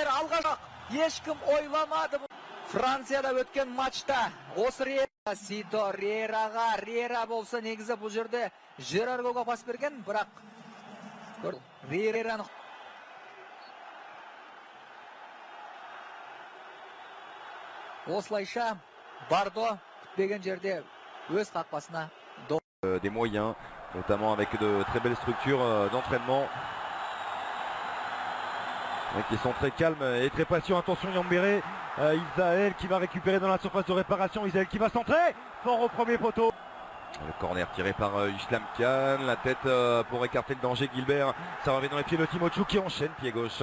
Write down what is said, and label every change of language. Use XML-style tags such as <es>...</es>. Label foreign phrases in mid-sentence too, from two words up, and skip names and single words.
<kk>Алғашқы ешкім ойламады. Францияда өткен матчта осы Риера Сито Риераға Риера болса негізі бұл жерде Жерар голға пас берген, бірақ Риераны осылайша Бардо күтпеген жерде өз қақпасына</kk> <fr>des moyens, notamment avec de très belles structures d'entraînement qui sont très calmes et très patients. Attention Yambéré, Isaël qui va récupérer dans la surface de réparation, Isaël qui va centrer, fort au premier poteau. Le corner tiré par Islam Khan, la tête pour écarter le danger, Gilbert, ça revient dans les pieds de Timochouk qui enchaîne, pied gauche.</fr>